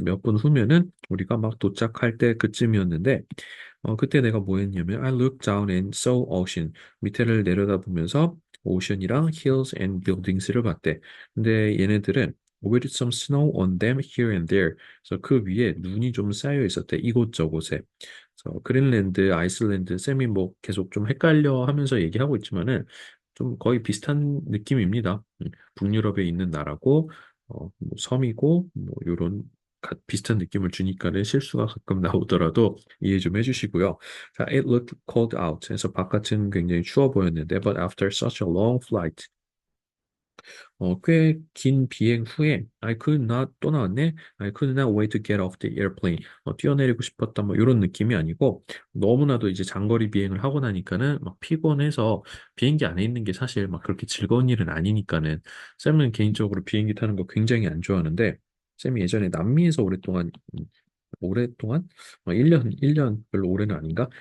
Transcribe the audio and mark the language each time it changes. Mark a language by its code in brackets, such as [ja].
[ko] 몇 분 후면은 우리가 막 도착할 때 그쯤이었는데 그때 내가 뭐 했냐면 [en] I looked down and saw ocean. [ko] 밑에를 내려다보면서 오션이랑 [en] hills and buildings [ko] 를 봤대. 근데 얘네들은 [en] with some snow on them here and there. [ko] 그래서 그 위에 눈이 좀 쌓여 있었대. 이곳저곳에. 그래서 그린랜드, 아이슬란드, 쌤이 뭐 계속 좀 헷갈려 하면서 얘기하고 있지만은 좀 거의 비슷한 느낌입니다. 북유럽에 있는 나라고 뭐 섬이고 뭐 요런 비슷한 느낌을 주니까는 실수가 가끔 나오더라도 이해 좀 해주시고요. [en] 자, it looked cold out. [ko] 그래서 바깥은 굉장히 추워 보였는데, [en] but after such a long flight, [ko] 꽤 긴 비행 후에 [en] I could not [ko] 또 나왔네. [en] I could not wait to get off the airplane. [ko] 뛰어내리고 싶었다 뭐 이런 느낌이 아니고 너무나도 이제 장거리 비행을 하고 나니까는 막 피곤해서 비행기 안에 있는 게 사실 막 그렇게 즐거운 일은 아니니까는 쌤은 개인적으로 비행기 타는 거 굉장히 안 좋아하는데 쌤이 예전에 남미에서 오랫동안 1년 별로 오래는 아닌가?